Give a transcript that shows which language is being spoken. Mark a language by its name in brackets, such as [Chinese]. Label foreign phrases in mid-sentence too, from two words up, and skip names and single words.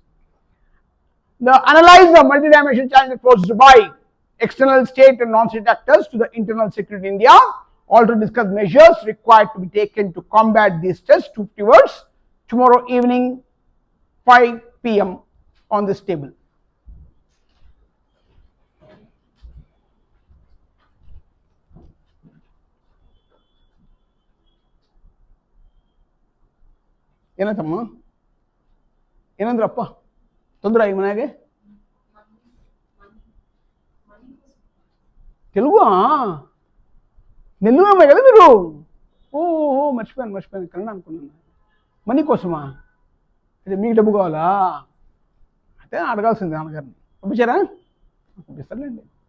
[English] Analyze the multidimensional challenge posed by external state and non-state actors to the internal security in India. Also discuss measures required to be taken to combat these tests, 250 words. tomorrow evening 5 p.m. on this table. [Kannada] ಏನಂತಮ್ಮ ಏನಂದ್ರಪ್ಪ ತೊಂದರೆ ಈ ಮನೆಗೆ తెలుగు [Telugu] నెల్లూరు అమ్మాయి కదా మీరు ఓహో మర్చిపోయాను కన్నడ అనుకున్నాను మనీ కోసమా అదే మీకు డబ్బు కావాలా అయితే అడగాల్సింది నాన్నగారిని పంపించారా పంపిస్తారులేండి